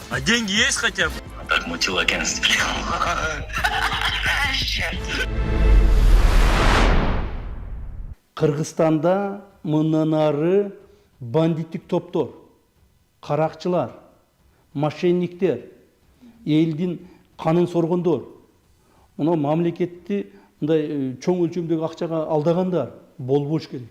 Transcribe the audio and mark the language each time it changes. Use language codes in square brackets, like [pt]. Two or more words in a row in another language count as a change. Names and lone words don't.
[ru] А деньги есть хотя бы? Так мутил агентство. [ky] Кыргызстанда мындан ары бандиттик топтор, каракчылар, мошенниктер, элдин канын соргондор, мына мамлекетти мындай чоң өлчөмдөгү акчага алдагандар болбош керек.